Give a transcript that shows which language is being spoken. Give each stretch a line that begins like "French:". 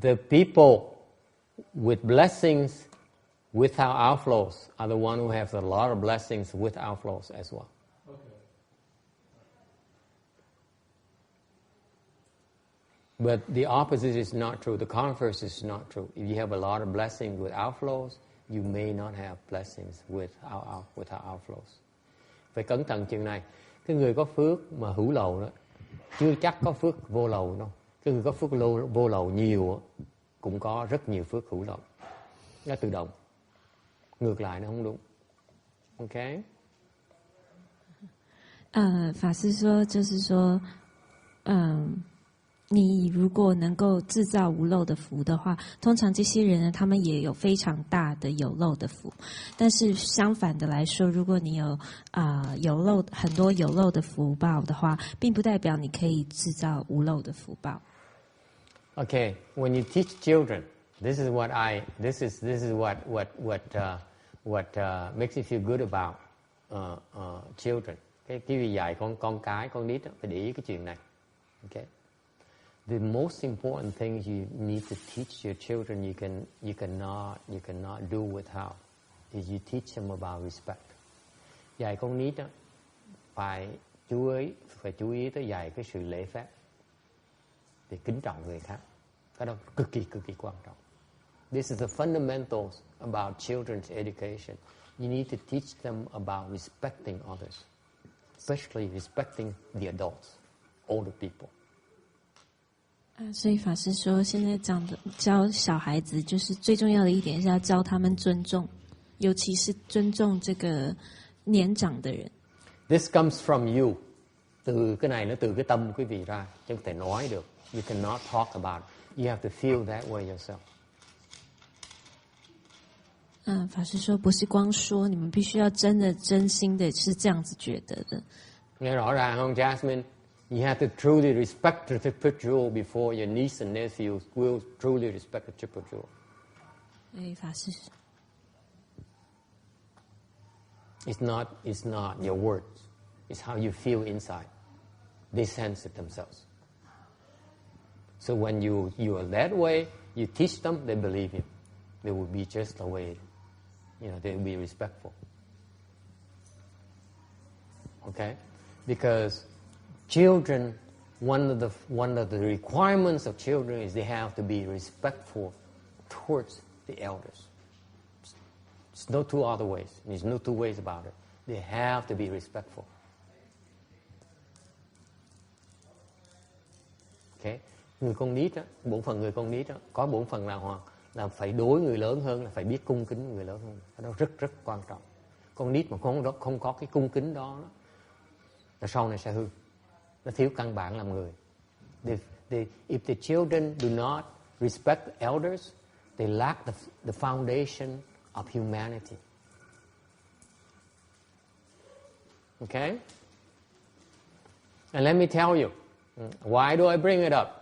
English: The people with blessings without outflows are the one who have a lot of blessings with outflows as well. Okay. But the opposite is not true. The converse is not true. If you have a lot of blessings with outflows, you may not have blessings without outflows.
Vietnamese: Phải cẩn thận chuyện này. Cái người có phước mà hữu lậu đó, chưa chắc có phước vô lậu đâu. Cái người có phước vô lậu nhiều cũng có rất nhiều phước hữu lậu. Nó tự động. Ngược lại nó không đúng. Okay?
Chinese: 法师说，就是说，你如果能够制造无漏的福的话，通常这些人呢，他们也有非常大的有漏的福。但是相反的来说，如果你有很多有漏的福报的话，并不代表你可以制造无漏的福报。
English: Okay, when you teach children, this is what makes me feel good about children.
Vietnamese: Cái việc dạy con nít đó, phải để ý cái chuyện này.
English: Okay. The most important thing you need to teach your children you cannot do without is you teach them about respect.
Vietnamese: Dạy con nít đó, phải chú ý tới dạy cái sự lễ phép, để kính trọng người khác. Cái đó cực kỳ quan trọng.
English: This is the fundamentals about children's education. You need to teach them about respecting others, especially respecting the adults, older people.
Chinese: 所以法师说，现在教小孩子，就是最重要的一点是要教他们尊重，尤其是尊重这个年长的人。
English: This comes from you.
Vietnamese: Từ cái này nó từ cái tâm quý vị ra, chứ không thể nói được.
English: You cannot talk about it. You have to feel that way yourself.
Chinese: 法师说不是光说，你们必须要真的、真心的是这样子觉得的。
Vietnamese: Nghe rõ ràng không, Jasmine?
English: You have to truly respect the triple jewel before your niece and nephews will truly respect the triple jewel.
Chinese: 法师
English: It's not your words. It's how you feel inside. They sense it themselves. So when you are that way, you teach them, they believe you. They will be just the way, they will be respectful. Okay? Because children, one of the requirements of children is they have to be respectful towards the elders. There's no two other ways. There's no two ways about it. They have to be respectful. Okay?
Vietnamese: Người con nít á, bổn phận người con nít á, có bổn phận là phải đối người lớn hơn, là phải biết cung kính người lớn hơn. Cái đó rất rất quan trọng. Con nít mà không có cái cung kính đó là sau này sẽ hư. Nó thiếu căn bản làm người.
English: If the children do not respect the elders, they lack the foundation of humanity. Okay? And let me tell you, why do I bring it up?